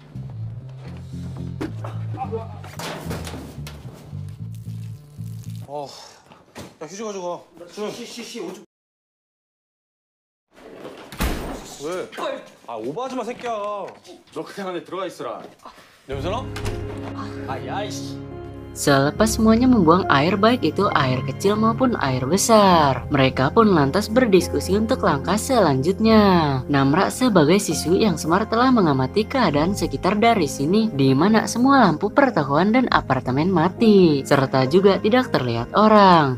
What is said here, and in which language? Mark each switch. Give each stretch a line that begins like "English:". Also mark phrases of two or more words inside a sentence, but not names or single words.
Korean: 야 휴지 가져가. 씨 오줌. 왜? 아 오버하지 마 새끼야. 너 그냥 안에 들어가 있어라. 냄새나? 야이씨.
Indonesian: Selepas semuanya membuang air, baik itu air kecil maupun air besar, mereka pun lantas berdiskusi untuk langkah selanjutnya. Namra sebagai siswi yang smart telah mengamati keadaan sekitar dari sini, di mana semua lampu pertokoan dan apartemen mati, serta juga tidak terlihat orang.